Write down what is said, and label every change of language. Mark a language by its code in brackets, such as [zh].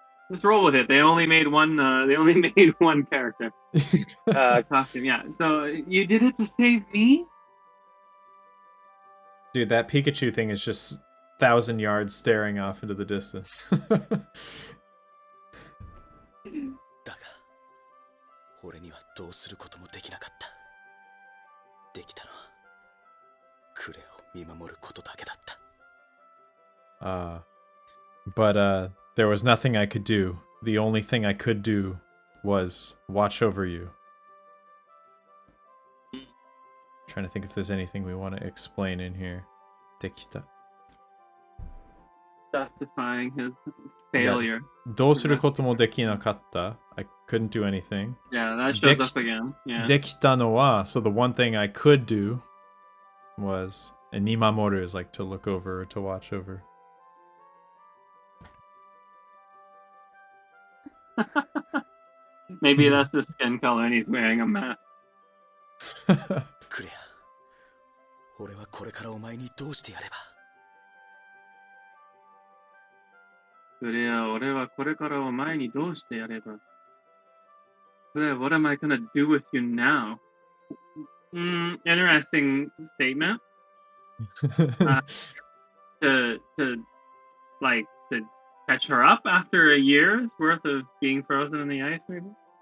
[en] Just roll with it. They only made one. They only made one character costume. Yeah. So you did it to save me. Dude, that Pikachu thing is just 1,000 yards staring off into the distance. [ja] だが俺にはどうすることもできなかった。できたのはクレアを見守ることだけだった。 [en] But there was nothing I could do. The only thing I could do was watch over you. Trying to think if there's anything we want to explain in here. Dekita. Justifying his failure. [ja] どうすることもできなかった. [en] I couldn't do anything. Yeah, that shows up again. Yeah. [ja] できたのは, [en] so the one thing I could do was, and mimamoru is like to look over or to watch over. Maybe that's the skin color and he's wearing a mask. [ja] クレア、俺はこれからお前にどうしてやれば。クレア、俺はこれからお前にどうしてやれば。 [en] クレア、what am I gonna do with you now? Interesting statement. To like to catch her up after a year's worth of being frozen in the ice, maybe?